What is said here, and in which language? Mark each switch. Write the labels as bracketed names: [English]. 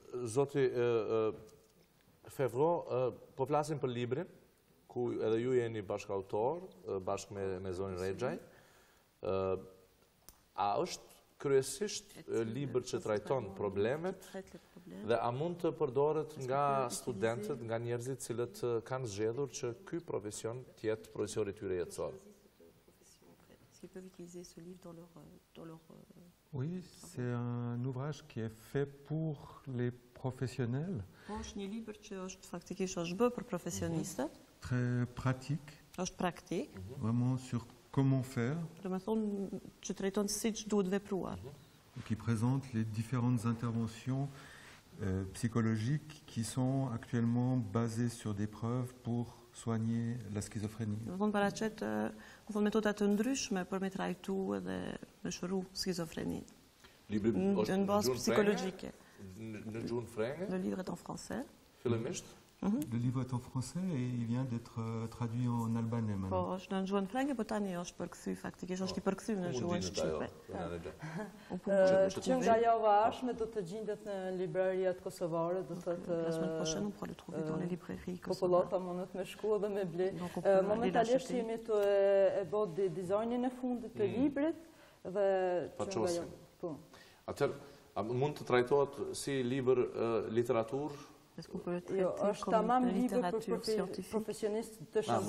[Albanian] Zoti Fevro, po flasim për librin, ku edhe ju jeni bashkëautor, bashkë me zonin Rexhaj. A është kryesisht libër që trajton problemet dhe a mund të përdoret nga studentët, nga njerëzit cilët kanë zgjedhur që ky profesion të jetë profesioni i tyre jetësor? [French] Ils peuvent utiliser ce livre dans leur Oui, c'est un ouvrage qui est fait pour les professionnels. [Albanian] është një libër që është faktikisht është bërë për profesionistët. [French] Très pratique. [Albanian] Është praktik. [French] Vraiment sur comment faire. [Albanian] Do të thonë që trajton siç duhet vepruar. [French] Qui présente les différentes interventions psychologiques qui sont actuellement basées sur des preuves pour soigner la schizophrénie. [Albanian] Do të thonë paraqet metoda të ndryshme për me trajtu edhe me shëru skizofreninë. Libri është në bazë psikologjike. Në gjuhën frenge? [French] Le livre est en français. [Albanian] Fillimisht? [French] Le livre est en français et il vient d'être traduit en albanais maintenant. [Albanian] Po, është në gjuhën frenge, po tani është përkthy, faktikisht është i përkthy në gjuhën shqipe. Që nga java ashme do të gjendet në librariat kosovare, do të të... [French] La semaine prochaine, on pourra le trouver dans les librairies kosovare. [Albanian] Popullata mundet me shku dhe me ble. Momentalisht jemi të e bot dizajnin e fundit të librit dhe që nga java... Atëherë, mund të trajtohet si libër literatur? Jo, është tamam libër për profesionistë të shëndetit.